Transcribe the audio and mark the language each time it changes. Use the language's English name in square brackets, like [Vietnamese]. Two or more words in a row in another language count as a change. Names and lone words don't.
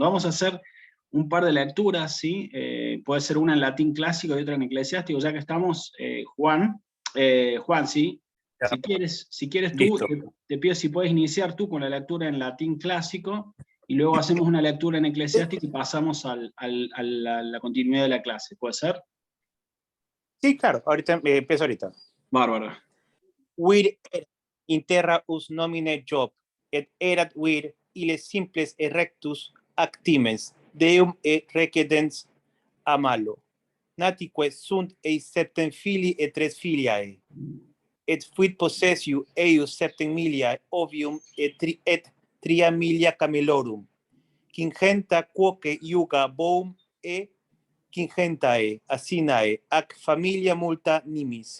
[Spanish] Vamos a hacer un par de lecturas, ¿sí? Puede ser una en latín clásico y otra en eclesiástico, ya que estamos, Juan, ¿sí? Ya. Si quieres tú, Listo. te pido si puedes iniciar tú con la lectura en latín clásico, y luego hacemos una lectura en eclesiástico y pasamos a la continuidad de la clase, ¿puede ser? Sí, claro, ahorita empiezo ahorita. Bárbaro. [Latin] Vir erat in terra us nomine Job, et erat vir ille simples erectus actimens, Deum requedens amalo. Natique sunt ei septem filii et tres filiae, et fuit possessio eius septem miliae ovium et tria milia camelorum, quingenta quoque iuga boum quingentae, asinae, ac familia multa nimis.